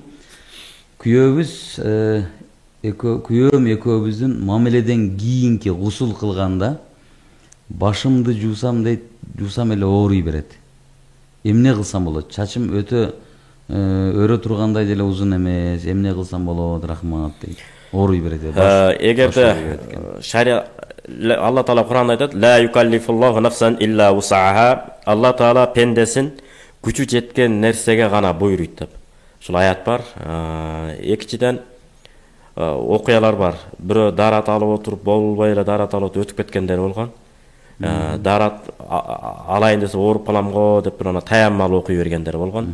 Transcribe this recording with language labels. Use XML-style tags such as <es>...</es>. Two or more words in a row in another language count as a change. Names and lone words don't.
<ky>Күйөөбүз күйөөм экөөбүздүн мамиледен кийинки гусул кылганда башымды жуусам дейт, жуусам эле ооруй берет. Эмне кылсам болот? Чачым өтө өрө тургандай деле узун эмес. Эмне кылсам болот? Рахмат дейт. Ооруй берет. Эгерде шария Алла Таала Кур'анда айтат:</ky> <ar>"لا يكلف الله نفسا إلا وسعها".</ar> <ky>Алла Таала пендесин күчү жеткен нерсеге гана буйруйт деп. Ушул аят бар. Экинчиден окуялар бар. Бирөө дарат алып отуруп, болбой эле дарат алып өтүп кеткендер болгон. Дарат алайын десе ооруп калам го деп бир ана таяммал окуй бергендер болгон.</ky>